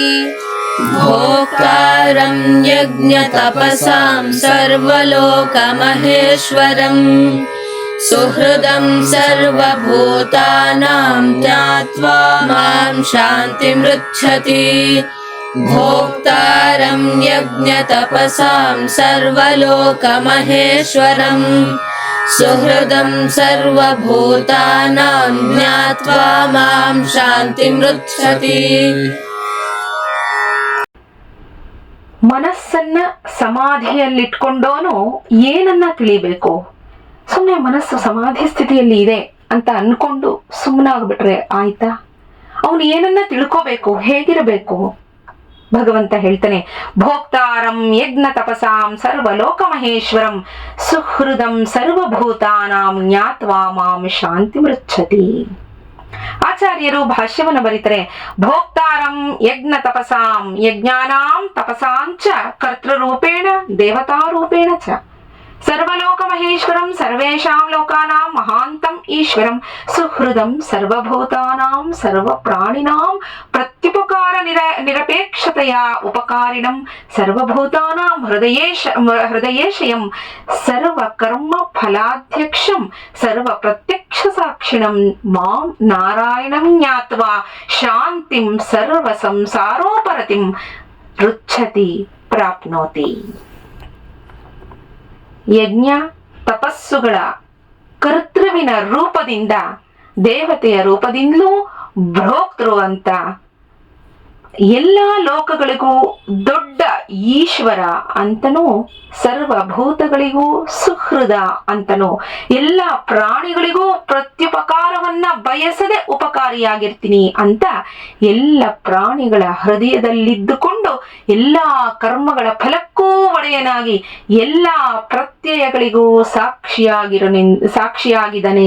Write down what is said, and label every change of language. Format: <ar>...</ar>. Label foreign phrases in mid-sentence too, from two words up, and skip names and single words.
<sa>भोक्तारं यज्ञतपसां सर्वलोकमहेश्वरं सुहृदं सर्वभूतानां ज्ञात्वा मां शान्तिमृच्छति भोक्तारं यज्ञतपसां सर्वलोकमहेश्वरं सुहृदं सर्वभूतानां ज्ञात्वा मां शान्तिमृच्छति</sa> <kn>ಮನಸ್ಸನ್ನ ಸಮಾಧಿಯಲ್ಲಿಟ್ಕೊಂಡೋನು ಏನನ್ನ ತಿಳಿಬೇಕು? ಸುಮ್ಮನೆ ಮನಸ್ಸು ಸಮಾಧಿ ಸ್ಥಿತಿಯಲ್ಲಿ ಇದೆ ಅಂತ ಅನ್ಕೊಂಡು ಸುಮ್ಮನಾಗ್ಬಿಟ್ರೆ ಆಯ್ತಾ? ಅವನು ಏನನ್ನ ತಿಳ್ಕೋಬೇಕು, ಹೇಗಿರಬೇಕು? ಭಗವಂತ ಹೇಳ್ತಾನೆ,</kn> <sa>भोक्तारं यज्ञ तपसां सर्वलोक महेश्वरं सुहृदं सर्वभूतानां ज्ञात्वा मां शान्ति मृच्छति.</sa> <kn>ಆಚಾರ್ಯರು ಭಾಷ್ಯವನ್ನು ಬರೀತಾರೆ,</kn> <sa>भोक्तारं यज्ञ तपसां यज्ञानां तपसांच कर्तृरूपेण देवतारूपेण च सर्वलोक महेश्वरं सर्वेषां लोकानां महान्तं ईश्वरं सुहृदं सर्वभूतानां सर्वप्राणिनां प्रत्युपकार निरपेक्षतेय उपकारिणं सर्वभूतानां हृदयेशयं सर्वकर्म फलाध्यक्षं सर्व प्रत्यक्ष साक्षिणं मां नारायणं ज्ञात्वा शान्तिं सर्व संसारोपरतिं रुच्छति प्राप्नोति.</sa> <kn>ಯಜ್ಞ ತಪಸ್ಸುಗಳ ಕರ್ತೃವಿನ ರೂಪದಿಂದ ದೇವತೆಯ ರೂಪದಿಂದಲೂ ಭೋಕ್ತೃ ಅಂತ ಎಲ್ಲ ಲೋಕಗಳಿಗೂ ದೊಡ್ಡ ಈಶ್ವರ ಅಂತನೂ ಸರ್ವಭೂತಗಳಿಗೂ ಸುಹೃದ ಅಂತನೂ ಎಲ್ಲ ಪ್ರಾಣಿಗಳಿಗೂ ಪ್ರತ್ಯುಪಕಾರವನ್ನ ಬಯಸದೆ ಉಪಕಾರಿಯಾಗಿರ್ತೀನಿ ಅಂತ ಎಲ್ಲ ಪ್ರಾಣಿಗಳ ಹೃದಯದಲ್ಲಿದ್ದುಕೊಂಡು ಎಲ್ಲ ಕರ್ಮಗಳ ಫಲಕ್ಕೂ ಒಡೆಯನಾಗಿ ಎಲ್ಲ ಪ್ರತ್ಯಯಗಳಿಗೂ ಸಾಕ್ಷಿಯಾಗಿದ್ದಾನೆ</kn>